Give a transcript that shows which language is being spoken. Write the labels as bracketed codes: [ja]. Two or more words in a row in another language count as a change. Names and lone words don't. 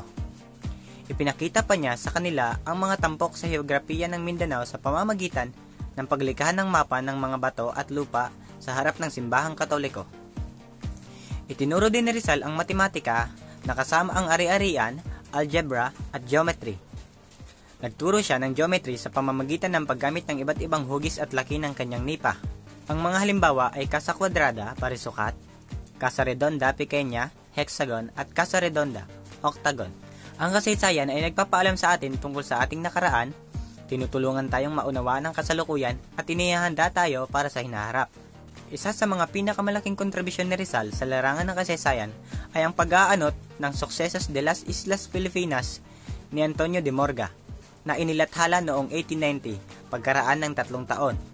[tl] Ipinakita pa niya sa kanila ang mga tampok sa heograpiya ng Mindanao sa pamamagitan ng paglikha ng mapa ng mga bato at lupa sa harap ng simbahang Katoliko. Itinuro din ni Rizal ang matematika na kasama ang ari-arian, algebra at geometry. Nagturo siya ng geometry sa pamamagitan ng paggamit ng iba't ibang hugis at laki ng kanyang nipa. Ang mga halimbawa ay Casa Quadrada, parisukat, Casa Redonda, pequeña, hexagon at Casa Redonda, octagon. Ang kasaysayan ay nagpapaalam sa atin tungkol sa ating nakaraan, tinutulungan tayong maunawaan ang kasalukuyan at inihahanda tayo para sa hinaharap. Isa sa mga pinakamalaking kontribusyon ni Rizal sa larangan ng kasaysayan ay ang pag-aanot ng Sucesos de las Islas Filipinas ni Antonio de Morga na inilathala noong 1890 pagkaraan ng 3 taon.